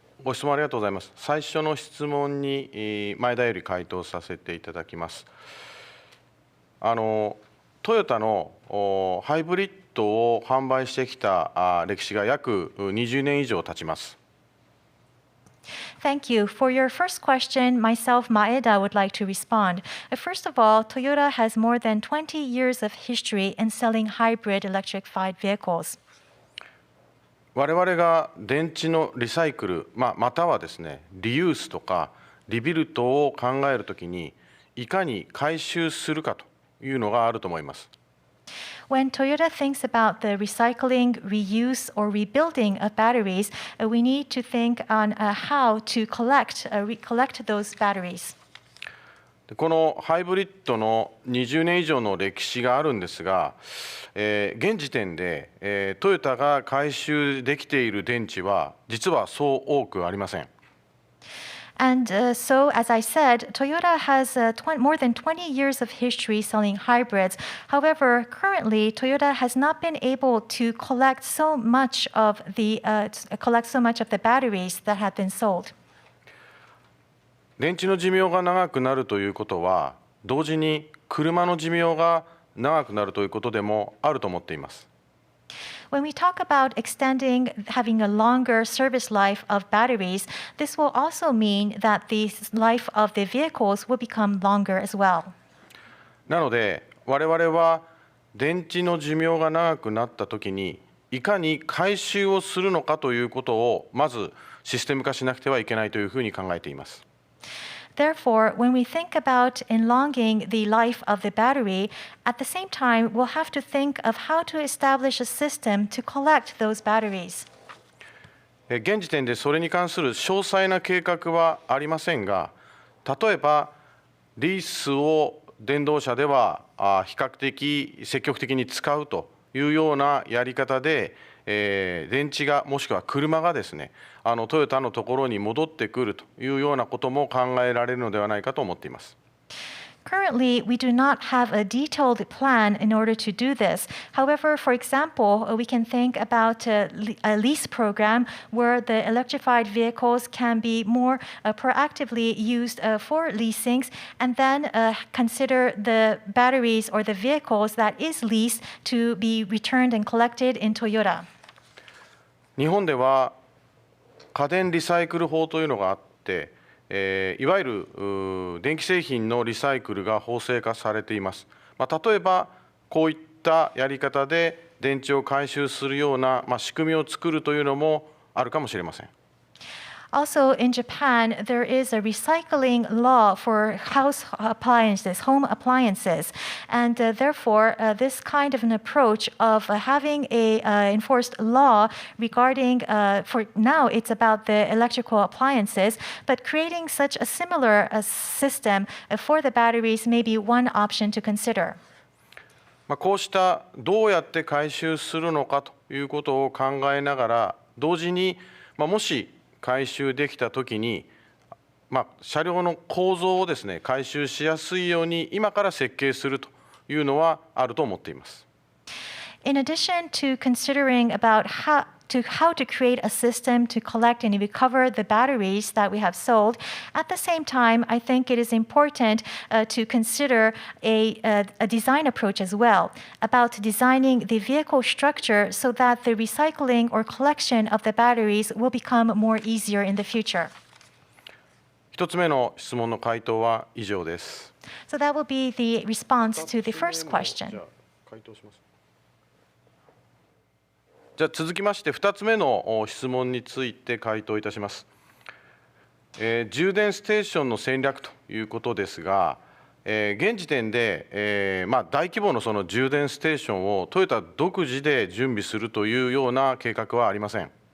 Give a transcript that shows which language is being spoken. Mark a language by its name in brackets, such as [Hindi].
[Japanese] ご質問ありがとうございます。最初の質問に前田より回答させていただきます。トヨタのハイブリッドを販売してきた歴史が約20年以上経ちます。 [English] Thank you. For your first question, myself, Maeda, would like to respond. First of all, Toyota has more than 20 years of history in selling hybrid electrified vehicles. [Japanese] 我々が電池のリサイクル、またはですね、リユースとかリビルトを考えるときに、いかに回収するかというのがあると思います。 [English] When Toyota thinks about the recycling, reuse, or rebuilding of batteries, we need to think on how to collect those batteries. [Japanese] このハイブリッドの20年以上の歴史があるんですが、現時点で、トヨタが回収できている電池は実はそう多くありません。 [English] And so, as I said, Toyota has more than 20 years of history selling hybrids. However, currently, Toyota has not been able to collect so much of the batteries that have been sold. [Japanese] 電池の寿命が長くなるということは、同時に車の寿命が長くなるということでもあると思っています。 [English] When we talk about having a longer service life of batteries, this will also mean that the life of the vehicles will become longer as well. [Japanese] なので、我々は電池の寿命が長くなったときに、いかに回収をするのかということを、まずシステム化しなくてはいけないというふうに考えています。 [English] Therefore, when we think about enlonging the life of the battery, at the same time, we'll have to think of how to establish a system to collect those batteries. [Japanese] 現時点でそれに関する詳細な計画はありませんが、例えばリースを電動車では比較的積極的に使うというようなやり方で、電池がもしくは車がですね、トヨタのところに戻ってくるというようなことも考えられるのではないかと思っています。 [English] Currently, we do not have a detailed plan in order to do this. However, for example, we can think about a lease program where the electrified vehicles can be more proactively used for leasings, and then consider the batteries or the vehicles that is leased to be returned and collected in Toyota. [Japanese] 日本では家電リサイクル法というのがあって、いわゆる電気製品のリサイクルが法制化されています。例えばこういったやり方で電池を回収するような仕組みを作るというのもあるかもしれません。 [English] Also, in Japan, there is a recycling law for house appliances, home appliances, and therefore, this kind of an approach of having a enforced law regarding, for now, it's about the electrical appliances, but creating such a similar system for the batteries may be one option to consider. [Japanese] こうしたどうやって回収するのかということを考えながら、同時に、もし回収できたときに、車両の構造をですね、回収しやすいように今から設計するというのはあると思っています。 [English] In addition to considering about how to create a system to collect and recover the batteries that we have sold, at the same time, I think it is important to consider a design approach as well about designing the vehicle structure so that the recycling or collection of the batteries will become more easier in the future. [Japanese] 一つ目の質問の回答は以上です。 [English] So that will be the response to the first question. [Japanese] 回答します。じゃあ続きまして2つ目の質問について回答いたします。充電ステーションの戦略ということですが、現時点で、大規模のその充電ステーションをトヨタ独自で準備するというような計画はありません。